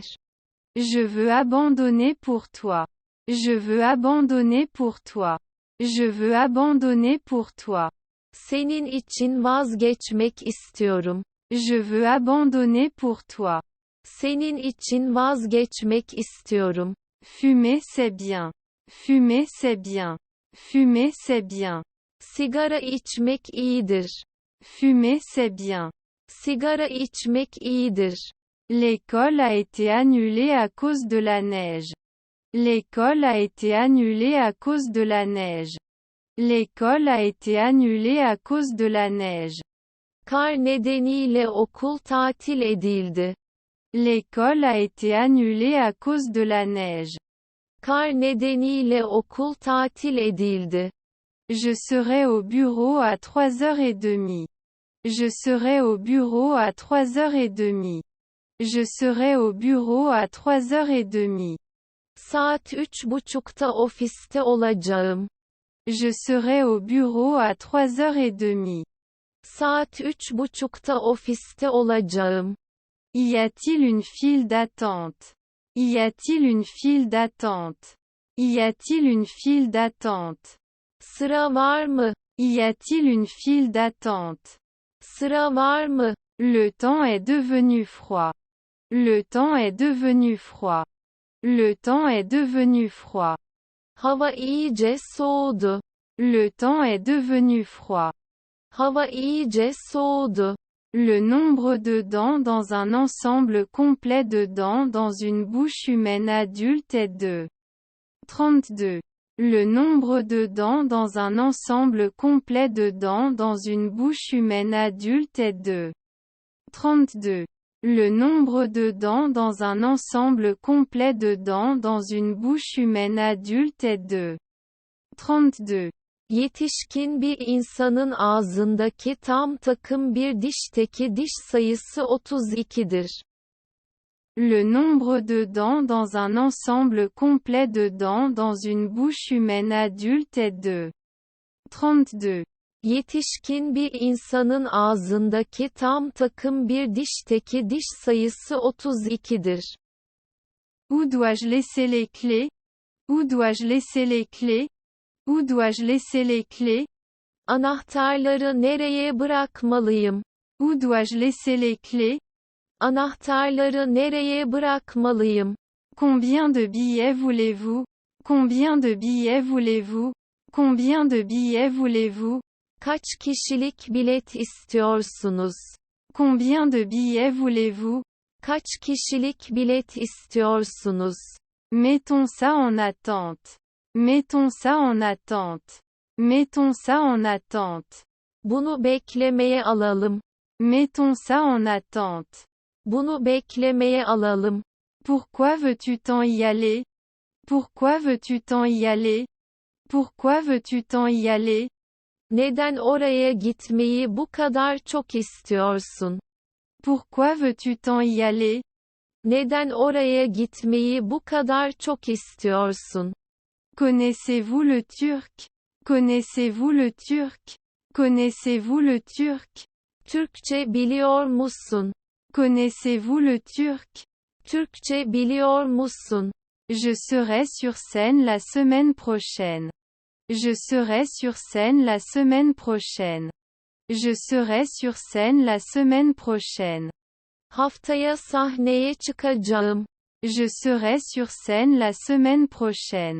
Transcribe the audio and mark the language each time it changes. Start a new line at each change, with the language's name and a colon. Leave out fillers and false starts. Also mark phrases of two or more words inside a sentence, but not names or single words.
French: Je veux abandonner pour toi. Je veux abandonner pour toi. Je veux abandonner pour toi.
Turkish: Senin için vazgeçmek istiyorum.
French: Je veux abandonner pour toi.
Turkish: Senin için vazgeçmek istiyorum.
French: Fumer c'est bien. Fumer c'est bien. Fumer c'est bien.
Turkish: Sigara içmek iyidir.
French: Fumer c'est bien.
Turkish: Sigara içmek iyidir.
French: L'école a été annulée à cause de la neige. L'école a été annulée à cause de la neige. L'école a été annulée à cause de la neige.
Turkish: Kar nedeniyle okul tatil edildi.
French: L'école a été annulée à cause de la neige.
Turkish: Kar nedeniyle okul tatil edildi.
French: Je serai au bureau à 3h30. Je serai au bureau à 3h30. Je serai au bureau à 3h30.
Turkish: Saat 3:30'da ofiste olacağım.
French: Je serai au bureau à 3h30.
Turkish: Saat 3:30'da ofiste olacağım.
French: Y a-t-il une file d'attente? Y a-t-il une file d'attente? Y a-t-il une file d'attente?
Turkish: Sıra var mı?
French: Y a-t-il une file d'attente?
Turkish: Sıra var mı?
French: Le temps est devenu froid. Le temps est devenu froid. Le temps est devenu froid.
Turkish: Hava iyice soğudu.
French: Le temps est devenu froid.
Turkish: Hava iyice soğudu.
French: Le nombre de dents dans un ensemble complet de dents dans une bouche humaine adulte est de 32. Le nombre de dents dans un ensemble complet de dents dans une bouche humaine adulte est de 32. Le nombre de dents dans un ensemble complet de dents dans une bouche humaine adulte est de 32.
Turkish: Yetişkin bir insanın ağzındaki tam takım bir dişteki diş sayısı 32'dir.
French: Le nombre de dents dans un ensemble complet de dents dans une bouche humaine adulte est de 32.
Turkish: Yetişkin bir insanın ağzındaki tam takım bir dişteki diş sayısı 32'dir.
French: Où dois-je laisser les clés? Où dois-je laisser les clés? Où dois-je laisser les clés?
Turkish: Anahtarları nereye bırakmalıyım?
French: Où dois-je laisser les clés?
Turkish: Anahtarları nereye bırakmalıyım?
French: Combien de billets voulez-vous? Combien de billets voulez-vous? Combien de billets voulez-vous?
Turkish: Kaç kişilik bilet istiyorsunuz?
French: Combien de billets voulez-vous?
Turkish: Kaç kişilik bilet istiyorsunuz?
French: Mettons ça en attente. Mettons ça en attente. Mettons ça en attente.
Turkish: Bunu beklemeye alalım.
French: Mettons ça en attente.
Turkish: Bunu beklemeye alalım.
French: Pourquoi veux-tu tant y aller? Pourquoi veux-tu tant y aller? Pourquoi veux-tu tant y aller?
Turkish: Neden oraya gitmeyi bu kadar çok istiyorsun?
French: Pourquoi veux-tu tant y aller?
Turkish: Neden oraya gitmeyi bu kadar çok istiyorsun?
French: Connaissez-vous le turc? Connaissez-vous le turc? Connaissez-vous le turc?
Turkish: Türkçe biliyor musun?
French: Connaissez-vous le turc?
Turkish: Türkçe biliyor musun?
French: Je serai sur scène la semaine prochaine. Je serai sur scène la semaine prochaine. Je serai sur scène la semaine prochaine.
Turkish: Haftaya sahneye çıkacağım.
French: Je serai sur scène la semaine prochaine.